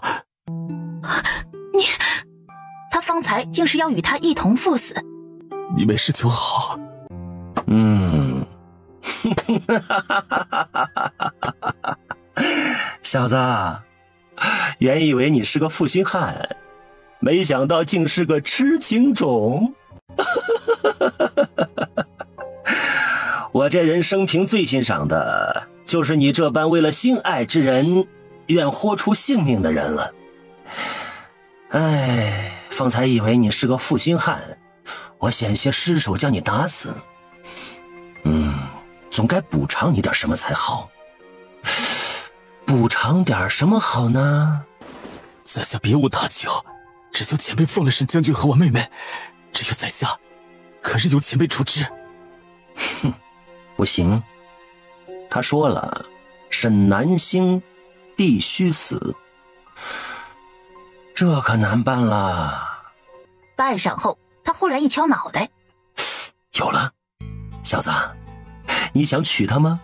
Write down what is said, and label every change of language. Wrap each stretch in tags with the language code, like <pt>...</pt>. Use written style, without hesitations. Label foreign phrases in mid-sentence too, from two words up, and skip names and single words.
<zh>你，他方才竟是要與他一同赴死。你沒事就好。小子，原以為你是個負心漢，沒想到竟是個痴情種。我這人生平最欣賞的就是你這般為了心愛之人願豁出性命的人了。哎，方才以為你是個負心漢，我險些失手將你打死。總該補償你點什麼才好。補償點什麼好呢？在下別無他求，只求前輩放了沈將軍和我妹妹，至於在下，可任由前輩處置。哼，不行，他說了，沈南星必須死，這可難辦了。半晌後，他忽然一敲腦袋，有了，小子，你想娶她嗎？</zh>